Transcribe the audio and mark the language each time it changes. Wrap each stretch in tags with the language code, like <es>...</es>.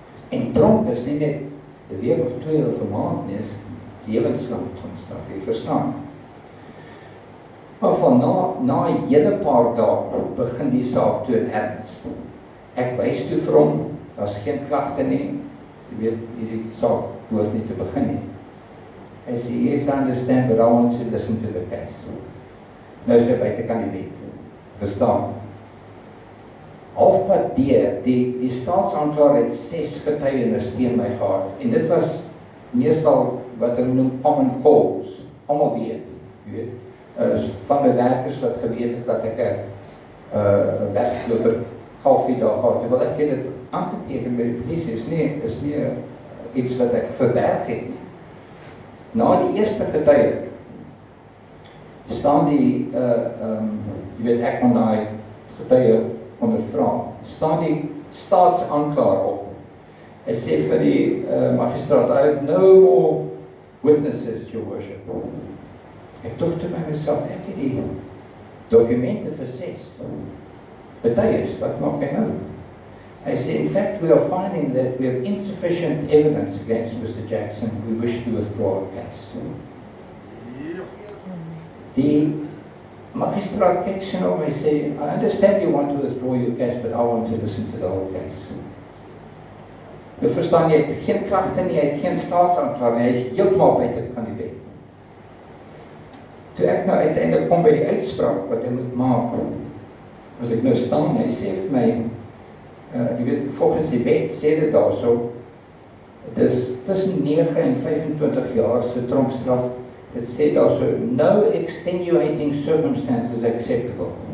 <af>En tronk is nie net 'n week of 2 of 'n maand nie, is lewenslang tronkstraf, jy verstaan. Maar van na 'n hele paar dae begin die saak toe in erns. Ek wys toe vir hom, daar's geen klagte nie, jy weet, hierdie saak behoort nie te begin nie. Hy sê,</af> <en>yes, I understand, but I want to listen to the case.</en> <af>Nou sê buitekant die wet, verstaan. Halfpad deur, die staatsaanklaer het 6 getuienis teen my gehad, en dit was meestal wat hulle noem</af> <en>common cause.</en> <af>almal weet, jy weet, van my werkers wat geweet het dat ek 'n wegsloper halfuur daar gehad, terwyl ek dit aangeteken by die polisie, is nie iets wat ek verberg het nie. Na die eerste getuie, staan die, jy weet, ek kon daai getuie ondervra, staan die staatsaanklaer op. Hy sê vir die magistraat,</af> <en>I have no more witnesses, your worship.</en> <af>Ek dink toe by myself, ek het die dokumente vir 6 getuies, wat maak hy nou? Hy sê,</af> <en>in fact, we are finding that we have insufficient evidence against Mr. Jackson. We wish to withdraw our case.</en> <af>Die magistraat kyk sy nou, hy sê,</af> <en>I understand you want to withdraw your case, but I want to listen to the whole case.</en> <af>Jy verstaan, jy het geen klagte nie, jy het geen staatsaanklaer nie, hy is heeltemal buite van die wet. Toe ek nou uiteindelik kom by die uitspraak wat hy moet maak, wat ek nou staan, hy sê vir my, jy weet, volgens die wet sê dit daar so, dis tussen 9 en 25 jaar se tronkstraf, dit sê daar so,</af> <en>no extenuating circumstances acceptable.</en>